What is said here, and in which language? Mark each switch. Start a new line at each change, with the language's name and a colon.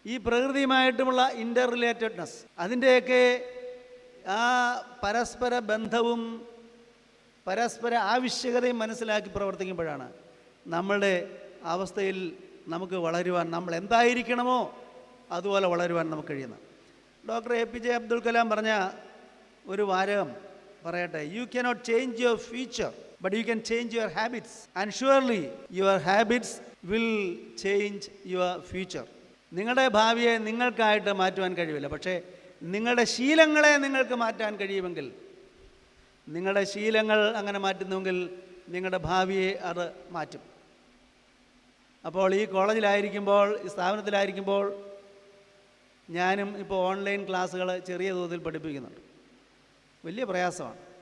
Malayalam: ഈ പ്രകൃതിയുമായിട്ടുമുള്ള ഇൻ്റർ റിലേറ്റഡ്നെസ്, അതിൻ്റെയൊക്കെ ആ പരസ്പര ബന്ധവും പരസ്പര ആവശ്യകതയും മനസ്സിലാക്കി പ്രവർത്തിക്കുമ്പോഴാണ് നമ്മളുടെ അവസ്ഥയിൽ നമുക്ക് വളരുവാൻ, നമ്മൾ എന്തായിരിക്കണമോ അതുപോലെ വളരുവാൻ നമുക്ക് കഴിയുന്നത്.
English: doctor APJ Abdul Kalam
Malayalam: പറഞ്ഞ ഒരു വാചകം പറയട്ടെ:
English: You cannot change your future, but you can change your habits, and surely your habits will change your future.
Malayalam: നിങ്ങളുടെ ഭാവിയെ നിങ്ങൾക്കായിട്ട് മാറ്റുവാൻ കഴിയില്ല, പക്ഷേ നിങ്ങളുടെ ശീലങ്ങളെ നിങ്ങൾക്ക് മാറ്റാൻ കഴിയുമെങ്കിൽ, നിങ്ങളുടെ ശീലങ്ങൾ അങ്ങനെ മാറ്റുന്നുവെങ്കിൽ നിങ്ങളുടെ ഭാവിയെ അത് മാറ്റും. അപ്പോൾ ഈ കോളേജിലായിരിക്കുമ്പോൾ, ഈ സ്ഥാപനത്തിലായിരിക്കുമ്പോൾ ഞാനും ഇപ്പോൾ ഓൺലൈൻ ക്ലാസ്സുകൾ ചെറിയ തോതിൽ പഠിപ്പിക്കുന്നുണ്ട്. വലിയ പ്രയാസമാണ്.